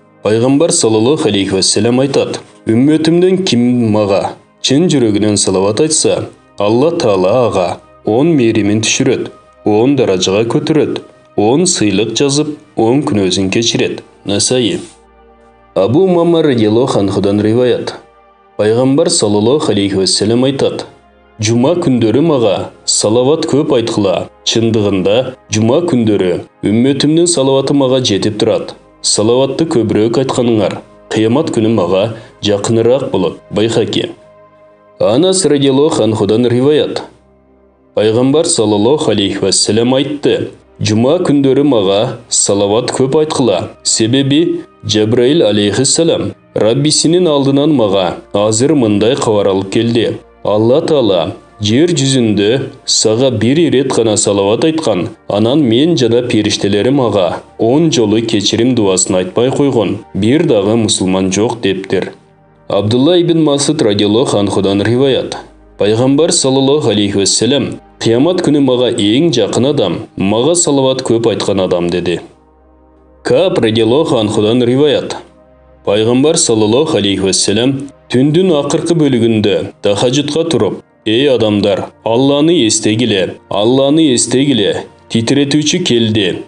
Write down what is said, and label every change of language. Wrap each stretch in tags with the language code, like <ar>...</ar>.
<ky>Пайгамбар саллаллаху алейхи вассалам айтат: "Үммөтүмдөн ким мага чын жүрөгүнөн салават айтса, Алла Таала ага 10 мейримин түшүрөт, 10 даражага көтөрөт, 10 сыйлык жазып, 10 күнөөсүн кечирет." Насаи. Абу Умама радиаллаху анхудан риваят.</ky> <kk>Пайғамбар саллаллаху алейхи уассалам айтады: Жұма күндері маға салават көп айтқыла. Шындығында жұма күндері үмметімнің салаваты маға жетіп тұрады. Салаватты көбірек айтқаныңар қиямат күні маға жақынырақ болып. Байхаки. Анас радиаллаху анхудан риваят. Пайғамбар саллаллаху алейхи уассалам айтты: Жұма күндері маға салават көп айтқыла. Себебі Джабраил алейхиссалам Раббисінің алдынан маға азыр мындай хабар алып келді. Алла Таала жер жүзінде саға бір рет қана салават айтқан, анан мен жана періштелері маға 10 жолы кечірім дуасын айтпай қойған бір дағы мұсылман жоқ дептір. Абдулла ибн Масуд радиаллаху анхудан риваят. Пайғамбар саллаллаху алейхи уассалам қиямат күні маға ең жақын адам, маға салават көп айтқан адам деді. Кааб радиаллаху анхудан риваят. Пайғамбар саллаллаху алейхи уассалам түндің ақырқы бөлігінде тахаджудқа тұрып: Ей адамдар, Алланы естегіле, Алланы естегіле, титретуші келді.</kk>